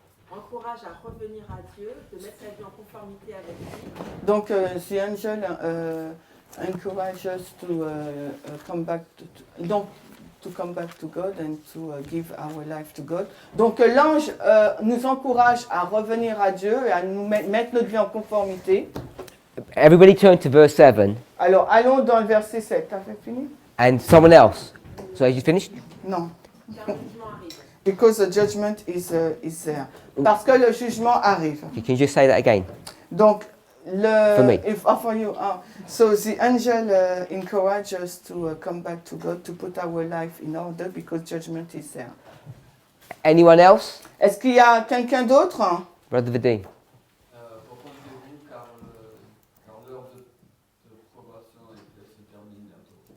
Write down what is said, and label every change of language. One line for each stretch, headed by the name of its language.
French: encourage à revenir à Dieu, de mettre sa vie en conformité avec lui.
English: Donc, the angel encourages us to come back to come back to God and to give our life to God.
French: Donc, l'ange nous encourage à revenir à Dieu et à nous mettre notre vie en conformité.
English: Everybody turn to verse 7.
French: Alors, allons dans le verset 7. T'as fait fini?
English: And someone else. So, have you finished?
French: Non. Car le jugement arrive.
English: Because the judgment is there.
French: Parce que le jugement arrive.
English: Okay, can you just say that again?
French: Donc,
English: For me. for you. So the angel encourages us to come back to God, to put our life in order because judgment is there. Anyone else?
French: Est-ce qu'il y a quelqu'un d'autre?
English: Brother Vadim.
French: Repentez-vous car l'heure de probation se termine bientôt.